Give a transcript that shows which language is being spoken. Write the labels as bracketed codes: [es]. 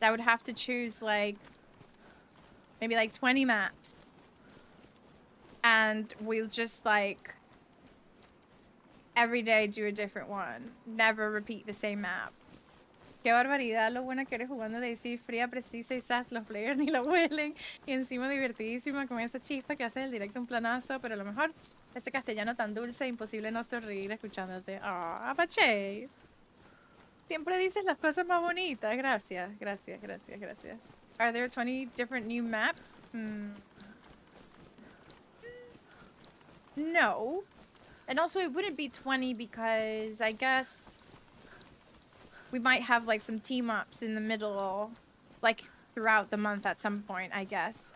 [en] That would have to choose like maybe like 20 maps. And we'll just like every day do a different one. Never repeat the same map. [es] Qué barbaridad lo buena que eres jugando DayZ, fría, precisa y sas, los players ni lo huelen. Y encima divertidísima con esa chispa que hace el directo un planazo, pero a lo mejor ese castellano tan dulce, imposible no sonreír escuchándote. Ah, Apache. Siempre dices las cosas más bonitas. Gracias, gracias, gracias, gracias. [en] Are there 20 different new maps? No. And also it wouldn't be 20 because I guess we might have like some team ups in the middle, like throughout the month at some point, I guess.